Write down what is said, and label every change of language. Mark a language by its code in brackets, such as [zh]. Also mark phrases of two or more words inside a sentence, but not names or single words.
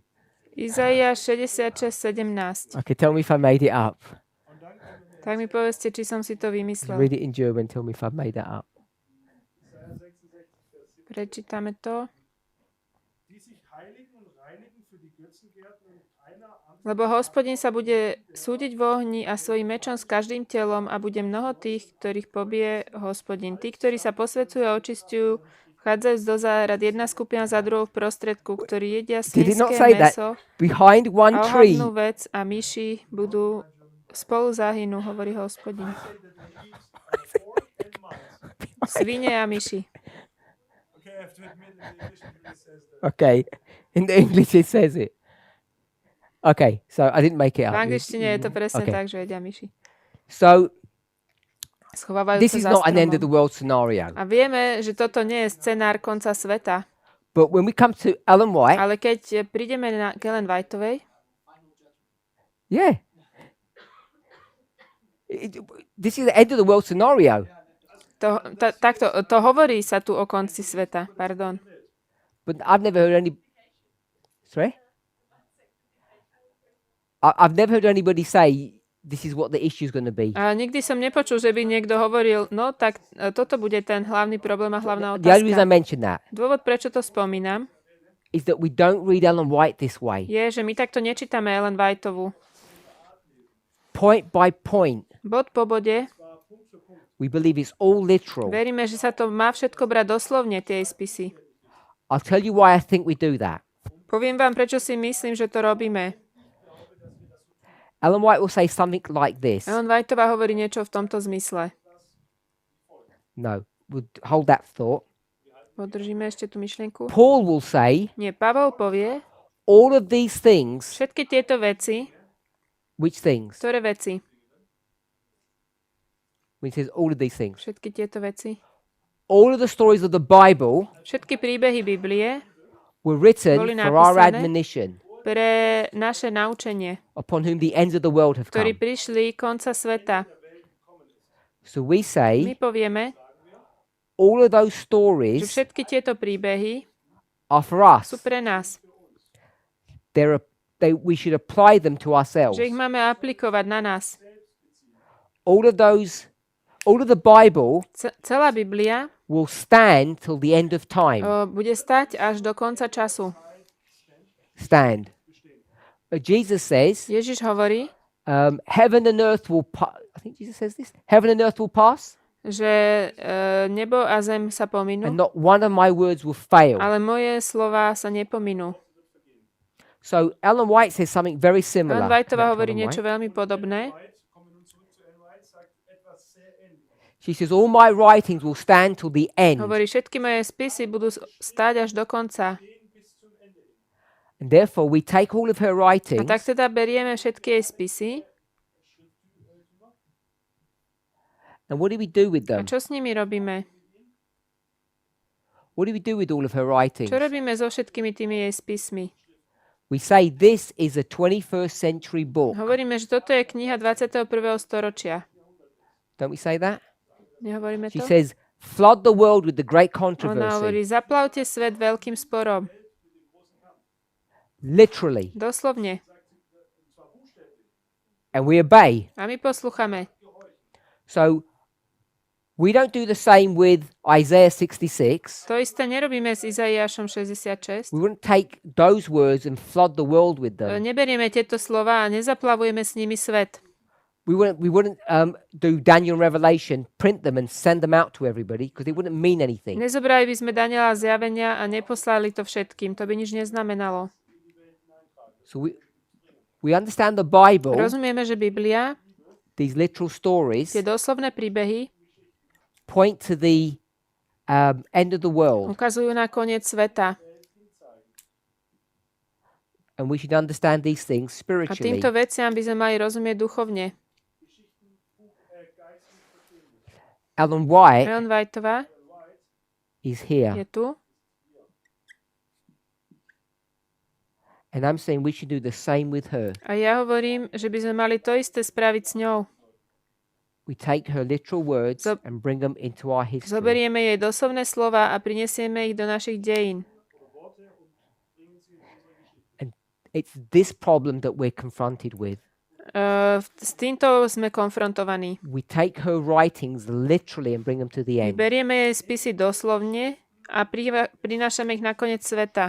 [sk] Izaiáš 66:17. [en] Okay, tell me if I made it up. [sk] Tak mi povedzte, či som si to vymyslel. [en] Read it in German, tell me if I made that up. [sk] Prečítame to. [de] Die sich heiligen und reinigen für die Götzengärten und keiner anderen. [sk] Lebo Hospodin sa bude súdiť v ohni a svojim mečom s každým telom a bude mnoho tých, ktorých pobije Hospodin. Tí, ktorí sa posväcujú a očistujú, vchádzajú do záhrad, jedna skupina za druhou v prostredku, ktorí jedia [en] Did it not [sk] svinské [en] say that? [sk] mäso [en] Behind one a tree. [sk] ohavnú vec a myši budú spolu zahynú, hovorí Hospodin. Svine a myši. [en] Okay, I have to admit, in the English it really says that. Okay, in the English it says it. Okay, so I didn't make it [sk] V [en] up. [sk] angličtine je to presne [en] Okay. [sk] tak, že jedia myši. [en] So [sk] Schovávajú [en] this [sk] sa [en] is [sk] za [en] not an end of the [sk] stromom. [en] world scenario. [sk] A vieme, že toto nie je scenár konca sveta. [en] But when we come to Ellen White, [sk] Ale keď prídeme na Ellen Whiteovej, [en] yeah. This is the end of the world scenario. [sk] to hovorí sa tu o konci sveta. Pardon. [en] But I've never heard any. Sorry? I've never heard anybody say this is what the issue is going to be. [sk] A nikdy som nepočul, že by niekto hovoril, no tak toto bude ten hlavný problém a hlavná [en] The only reason I [sk] otázka. [en] mention that [sk] Dôvod, prečo to spomínam, [en] is that we don't read Ellen White this way. [sk] je, že my takto nečítame Ellen Whiteovu. [en] Point by point. [sk] Bod po bode [en] We believe it's all literal. [sk] veríme, že sa to má všetko brať doslovne, tie jej spisy. [en] I'll tell you why I think we do that. [sk] Poviem vám, prečo si myslím, že to robíme. [en] Ellen White will say something like this. [sk] Ellen Whiteová hovorí niečo v tomto zmysle. [en] No, we'll hold that thought. [sk] Podržíme ešte tú myšlienku. [en] Paul will say [sk] Nie, Pavol povie, [en] all of these things. [sk] všetky tieto veci, [en] Which things? [sk] ktoré veci? [en] When he says all of these things. [sk] Všetky tieto veci. [en] All of the stories of the Bible [sk] Všetky príbehy Biblie [en] were written [sk] boli [en] for our [sk] napísané [en] admonition, [sk] pre naše naučenie, [en] upon whom the ends of the world have [sk] ktorí [en] come. [sk] prišli konca sveta. [en] So we [sk] My [en] say [sk] povieme, [en] all of those [sk] že [en] stories [sk] všetky tieto príbehy [en] are for us. [sk] sú pre nás. [en] We should apply them to ourselves. [sk] Že ich máme aplikovať na nás. [en] All of the Bible [sk] Celá Biblia [en] will stand till the end of time. [sk] bude stať až do konca času. [en] Stand. Jesus says, [sk] Ježiš hovorí, [en] heaven and earth will pass. I think Jesus says this. Heaven and earth will pass, [sk] že nebo a zem sa pominú, [en] and not one of my words will fail. [sk] ale moje slova sa nepominú. [en] So Ellen White says something very similar. [sk] Ellen Whiteová hovorí [en] Ellen [sk] niečo [en] White. [sk] veľmi podobné. [en] She says all my writings will stand till the end, [sk] Hovorí, všetky moje spisy budú stáť až do konca. [en] and therefore we take all of her [sk] A [en] writings [sk] tak teda berieme všetky jej spisy. [en] and what do we do with [sk] A [en] them? [sk] čo s nimi robíme? [en] What do we do with all of her writings? [sk] Čo robíme so všetkými tými jej spismi? [en] We say this is a 21st century book. [sk] Hovoríme, že toto je kniha 21. storočia. [en] Don't we say that? [sk] Nehovoríme [en] She [sk] to? [en] says, flood the world with the great [sk] Ona hovorí, [en] controversy. [sk] zaplavte svet veľkým sporom. [en] Literally. [sk] Doslovne. [en] And we obey. [sk] A my posluchame. [en] So we don't do the same with Isaiah 66. [sk] To isté nerobíme s Izaiášom 66. [en] We wouldn't take those words and flood the world with them. [sk] Neberieme tieto slova a nezaplavujeme s nimi svet. [en] We wouldn't do Daniel and Revelation, print them and send them out to everybody because it wouldn't mean anything. [sk] Nezobrali by sme Daniela zjavenia a neposlali to všetkým. To by nič neznamenalo. [en] So we understand the Bible, [sk] Rozumieme, že Biblia, [en] these literal stories, [sk] tie doslovné príbehy, [en] point to the end of the world. [sk] ukazujú na koniec sveta. [en] And we should understand these things [sk] A [en] spiritually. [sk] týmto veciam by sme mali rozumieť duchovne. [en] Ellen White [sk] Ellen Whiteová [en] is [sk] je [en] here. [sk] tu. [en] And I'm saying we should do the same with her. [sk] A ja hovorím, že by sme mali to isté spraviť s ňou. [en] We take her literal words [sk] Zob- [en] and bring them into our history. [sk] Zoberieme jej doslovné slova a prinesieme ich do našich dejín. [en] And it's this problem that we're confronted with. [sk] S týmto sme konfrontovaní. [en] We take her writings literally and bring them to the end. [sk] Berieme jej spisy doslovne a prinášame ich na koniec sveta.